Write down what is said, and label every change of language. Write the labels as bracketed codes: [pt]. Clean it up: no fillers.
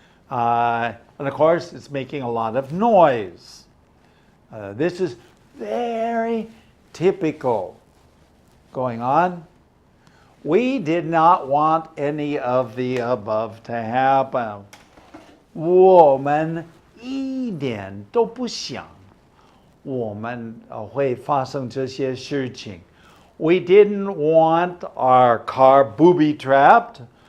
[en] And of course, it's making a lot of noise. This is very typical. Going on. We did not want any of the above to happen. [zh] 我们一点都不想我们会发生这些事情. [en] we didn't want our car booby trapped.